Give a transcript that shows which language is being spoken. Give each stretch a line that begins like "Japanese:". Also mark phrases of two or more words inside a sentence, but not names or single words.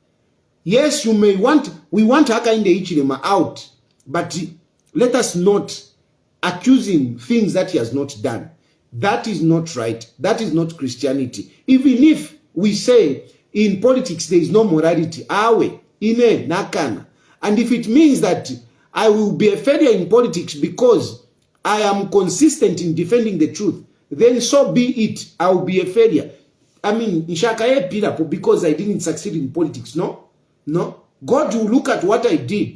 English: Don't. Yes, we want Hakainde Hichilema out, but let us not accuse him things that he has not done. That is not right. That is not Christianity. Even if we say in politics there is no morality,
Bemba: awe, ine, nakana.
English: And if it means that I will be a failure in politics because I am consistent in defending the truth, then so be it. I will be a failure. I mean,
Bemba: Nshakaye Pirapo
English: because I didn't succeed in politics. No, no. God will look at what I did.